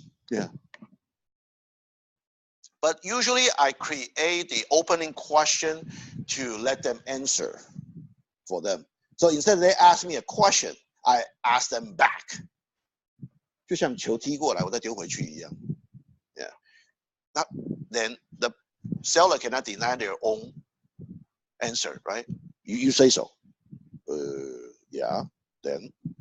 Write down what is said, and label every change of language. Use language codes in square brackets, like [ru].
[en] Yeah. But usually I create the opening question to let them answer for them. So instead they ask me a question, I ask them back. [zh] 就像球踢过来，我再丢回去一样。 [en] Yeah. Then the seller cannot deny their own answer, right? You say so. Yeah. Then.